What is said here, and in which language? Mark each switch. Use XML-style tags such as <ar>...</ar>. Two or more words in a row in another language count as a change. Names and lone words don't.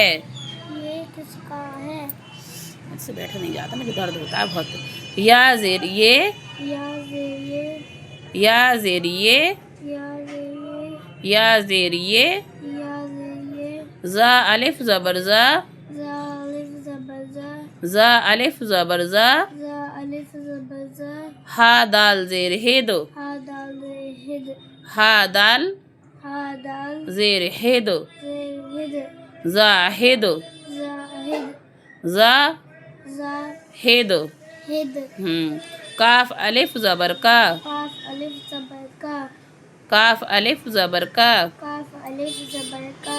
<ur>یہ کس کا ہے مجھ سے بیٹھا نہیں جاتا مجھے درد ہوتا ہے بہت یا زیر یہ یا زیر یہ یا زیر یہ یا زیر یا زیر یہ یا زیر زا الف زبر زا زا الف زبر زا زا الف زبر زا زا الف زبر زا ہا دال زیر ہد ہا دال ہد ہا دال ہا دال زیر ہد زیر ہد زاہد زاہد زا زا ہد ہد کاف الف زبر کا کاف الف زبر کا کاف الف زبر کا کاف الف زبر کا</ur>